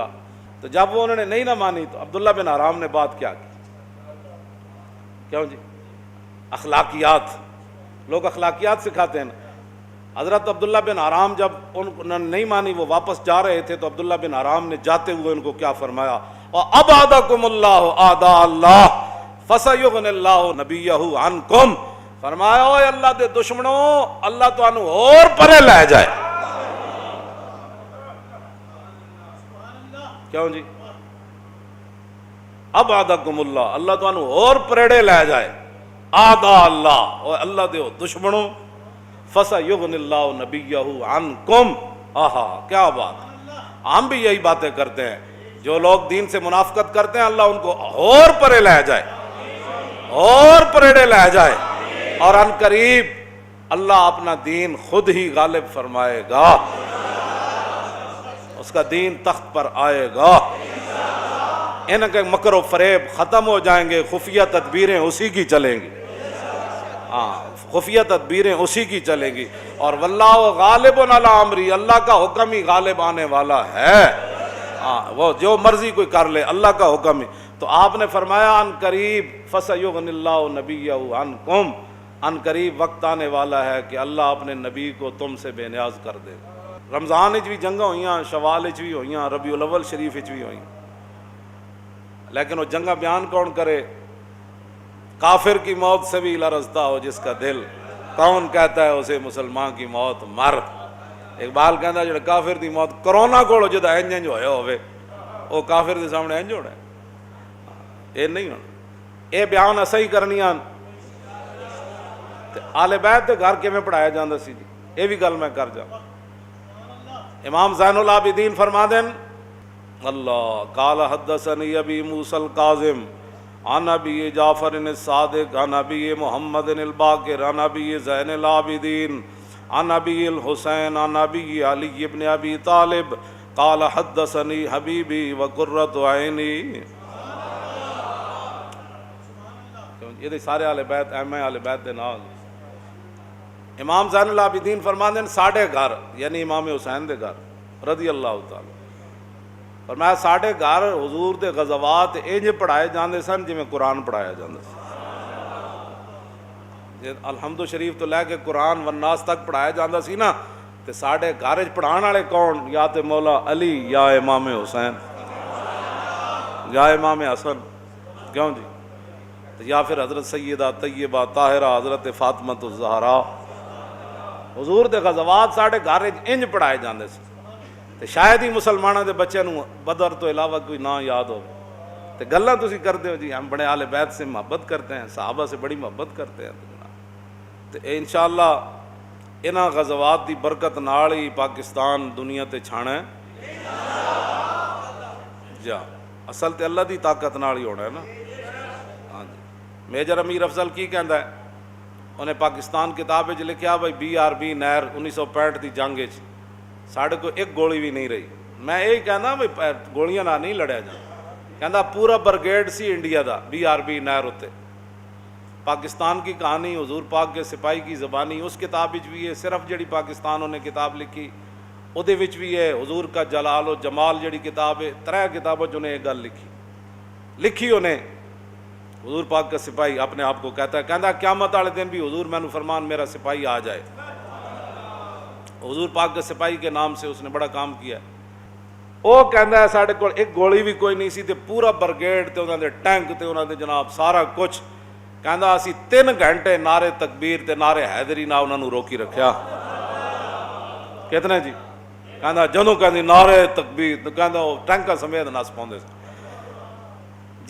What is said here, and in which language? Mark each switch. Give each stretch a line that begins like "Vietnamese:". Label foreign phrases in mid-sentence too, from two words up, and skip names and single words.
Urdu: تو جب وہ انہوں نے نہیں نہ مانی تو عبداللہ بن حرام نے بات کیا کی. کیوں جی؟ اخلاقیات. لوگ اخلاقیات سکھاتے ہیں. حضرت عبداللہ بن حرام جب انہوں نے نہیں مانی وہ واپس جا رہے تھے تو عبداللہ بن حرام نے جاتے ہوئے ان کو کیا فرمایا
Arabic: وَأَبْعَدَكُمُ اللَّهُ أَعْدَاءَ اللَّهِ فَسَيُغْنِ اللَّهُ نَبِيَّهُ عَنْكُمْ.
Punjabi: فرمایا اوے اللہ دے دشمنوں اللہ تانوں اور پرے لے جائے. کیوں جی؟
Arabic: ابعدکم اللہ
Punjabi: اللہ تانوں اور پریڑے لے جائے. آدھا اللہ اور اللہ دے دشمنوں
Arabic: فَسَيُغْنِ اللَّهُ نَبِيَّهُ عَنْكُمْ.
Urdu: آہا کیا بات. ہم بھی یہی باتیں کرتے ہیں. جو لوگ دین سے منافقت کرتے ہیں اللہ ان کو اور پرے لے جائے اور پریڑے لے جائے. اور ان قریب اللہ اپنا دین خود ہی غالب فرمائے گا. اس کا دین تخت پر آئے گا. ان کے مکر و فریب ختم ہو جائیں گے. خفیہ تدبیریں اسی کی چلیں گی. ہاں خفیہ تدبیریں اسی کی چلیں گی. اور
Arabic: واللہ غالب علی امری
Urdu: اللہ کا حکم ہی غالب آنے والا ہے. ہاں وہ جو مرضی کوئی کر لے اللہ کا حکم ہی. تو آپ نے فرمایا ان قریب
Arabic: فَسَيُغْنِ اللَّهُ نَبِيَّهُ عَنْكُمْ.
Urdu: ان قریب وقت آنے والا ہے کہ اللہ اپنے نبی کو تم سے بے نیاز کر دے.
Punjabi: رمضان وچ بھی جنگاں ہوئیاں شوال وچ بھی ہوئیاں ربیع الاول شریف وچ بھی ہوئیاں.
Urdu: لیکن وہ جنگاں بیان کون کرے؟ کافر کی موت سے بھی لرزتا ہو جس کا دل کون کہتا ہے اسے مسلمان کی موت مر.
Punjabi: اقبال کہتا ہے جڑا کافر دی موت کرونا کول جدا انج ہویا ہوئے وہ کافر دے سامنے انج ہونا ہے. اے نہیں ہونا. اے بیان اساں ہی کرنیاں. آل بیت دے گھر کیویں پڑھایا جاندا سی جی اے بھی گل میں کر جاواں. امام زین العابدین فرما دیں
Arabic: اللہ قال حدثنی ابی موسیٰ الکاظم عن ابی جعفر الصادق عن ابی محمد الباقر عن ابی زین العابدین عن ابی الحسین عن ابی علی ابن ابی طالب قال حدثنی حبیبی وقرۃ عینی.
Punjabi: یہ سارے اہل بیت اہم اہل بیت دے نال. امام زین العابدین فرما دیں ساڑھے گھر یعنی امام حسین دے گھر رضی اللہ تعالی فرمایا ساڑھے گھر حضور دے غزوات انج پڑھائے جاندے سن جی میں قرآن پڑھایا جاندے سن. الحمد شریف تو لے کے قرآن والناس تک پڑھایا جاندہ سی نا تے ساڑھے گھر پڑھان والے کون؟ یا تے مولا علی یا امام حسین یا امام حسن. کیوں جی؟ یا پھر حضرت سیدہ طیبہ طاہرہ حضرت فاطمہ الزہرا. حضور دے غزوات ساڑھے گھر انج پڑھائے جاندے سی. تے شاید ہی مسلمانوں دے بچے نو بدر تو علاوہ کوئی نہ یاد ہو. تے گلاں تسی کرتے ہو جی
Urdu: ہم بڑے اہل بیت سے محبت کرتے ہیں صحابہ سے بڑی محبت کرتے ہیں.
Punjabi: تے انشاءاللہ انہاں غزوات دی برکت نال ہی پاکستان دنیا تے چھانا ہے. جا اصل تے اللہ دی طاقت نال ہی ہونا ہے نا. ہاں جی. میجر امیر افضل کی کہندا ہے انہیں پاکستان کتاب وچ لکھیا بھائی BRB نہر 1965 دی جنگ وچ ساڑھے کو ایک گولی بھی نہیں رہی. میں یہی کہنا بھائی گولیاں نہ نہیں لڑیا جانا. کہندا پورا برگیڈ سی انڈیا دا BRB نہر ہوتے. پاکستان کی کہانی حضور پاک کے سپاہی کی زبانی اس کتاب وچ بھی ہے. صرف جڑی پاکستان انہیں کتاب لکھی اودے وچ بھی ہے. حضور کا جلال و جمال جڑی کتاب ہے 3 کتابوں انہیں ایک گل لکھی انہیں.
Urdu: حضور پاک کا سپاہی اپنے آپ کو کہتا ہے
Punjabi: کہندا قیامت والے دن بھی حضور مینوں فرمان میرا سپاہی آ جائے.
Urdu: حضور پاک کے سپاہی کے نام سے اس نے بڑا کام کیا ہے.
Punjabi: ਉਹ ਕਹਿੰਦਾ ਸਾਡੇ ਕੋਲ ਇੱਕ ਗੋਲੀ ਵੀ ਕੋਈ ਨਹੀਂ ਸੀ ਤੇ ਪੂਰਾ ਬਰਗੇਡ ਤੇ ਉਹਨਾਂ ਦੇ ਟੈਂਕ ਤੇ ਉਹਨਾਂ ਦੇ ਜਨਾਬ ਸਾਰਾ ਕੁਝ, ਕਹਿੰਦਾ ਅਸੀਂ 3 ਘੰਟੇ ਨਾਰੇ ਤਕਬੀਰ ਤੇ ਨਾਰੇ ਹੈਦਰੀ ਨਾਲ ਉਹਨਾਂ ਨੂੰ ਰੋਕੀ ਰੱਖਿਆ। ਕਿਤਨੇ ਜੀ? ਕਹਿੰਦਾ ਜਦੋਂ ਕਹਿੰਦੀ ਨਾਰੇ ਤਕਬੀਰ, ਕਹਿੰਦਾ ਉਹ ਟੈਂਕਾਂ ਸਮੇਤ ਨੱਸ ਪਾਉਂਦੇ ਜੀ।